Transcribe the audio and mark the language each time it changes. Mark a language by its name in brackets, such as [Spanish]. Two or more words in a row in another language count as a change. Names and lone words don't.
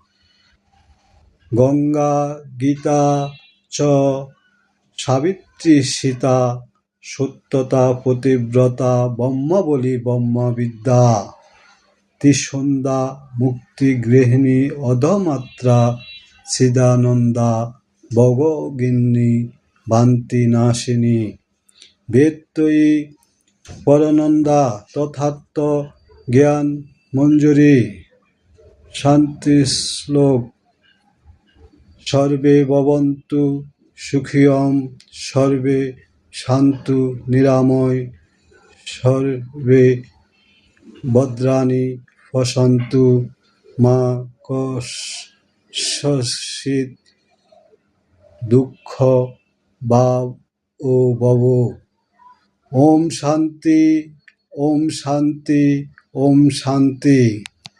[Sanskrit] গঙ্গা, গীতা চ সাবিত্রী, সীতা, সত্যতা, পতিব্রতা, ব্রহ্মাবলী, ব্রহ্মবিদ্যা, ত্রিসন্ধ্যা, মুক্তিগৃহিণী, অধমাত্রা, চিদানন্দা, ভগগিন্নী, ভান্তিনাশিনী, বেদত্রয়ী, পরানন্দা, তথার্থ জ্ঞান মঞ্জুরি। [Bangla] শান্তি শ্লোক। [Sanskrit] সর্বে ভবন্তু সুখিনঃ, সর্বে সন্তু নিরাময়, সর্বে ভদ্রাণি পশ্যন্তু মা কশ্চিৎ দুঃখ ভাগ্ ওম শান্তি, ওম শান্তি, ওম শান্তি।